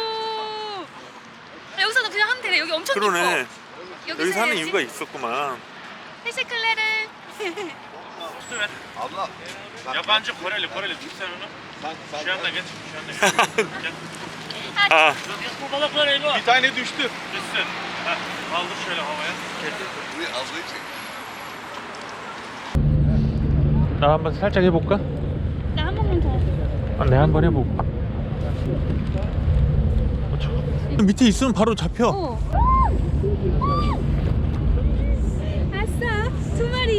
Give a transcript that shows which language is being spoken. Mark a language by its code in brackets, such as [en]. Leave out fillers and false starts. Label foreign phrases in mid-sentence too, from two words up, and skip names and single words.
[ko] 오. 여기서도 그냥 하면 되네. 여기 엄청 그러네. 깊어. 여기서 하는 해야지. 이유가 있었구만. [tr] Teşekkürler. Abla. Yabancı Koreli tut sen onu. Sen Şu anda geç. Gel. Aa, Bu balıklar Elo. bir tane düştü. Düşsün. Heh, kaldır şöyle havaya. 우리 ablayı çek. [ko] 나 한번 살짝 해볼까? 나 한 번만 더. 아, 내가 한번 해볼까? 밑에 있으면 바로 잡혀. 어. 아싸, 두 마리.